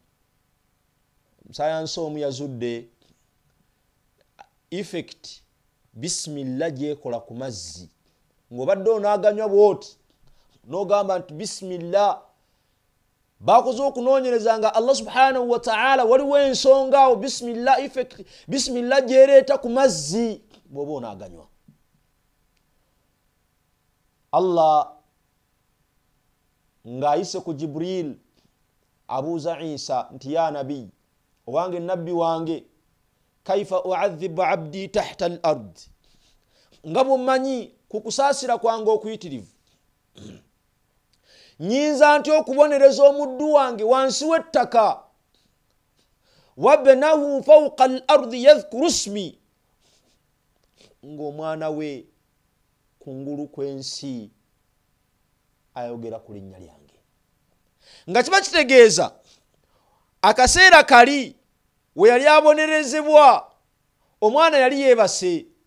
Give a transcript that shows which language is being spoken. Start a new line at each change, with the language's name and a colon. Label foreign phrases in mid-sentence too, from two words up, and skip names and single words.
Ganda: Sayansi omu yazudde effect bismillah gyekola ku mazzi. Ng'obadde onaaganywa bwoti n'ogamba nti bismillah. Bakoze okunoonyereza nga Allah
Arabic: subhanahu wa ta'ala
Ganda: waliwo ensonga awo bismillah effect bismillah gyereeta ku mazzi bw'oba onaaganywa. Allah ng'ayise ku Jibril abuuza Isa nti
Arabic: ya nabi
Ganda: owange nabbi wange
Arabic: kaifa u'adhibu abdi tahta al-ard.
Ganda: Nga bw'omanyi ku kusaasira kwange okuyitirivu nyinza nti okubonereza omuddu wange wansi w'ettaka.
Arabic: wabnahu fawqa al-ardi yadhkuru ismi.
Ganda: Ng'omwana we kungulu kw'ensi ayogera ku linnya lyange. Nga kiba kitegeeza akaseera kali we yali abonerezebwa omwana yali yeebase.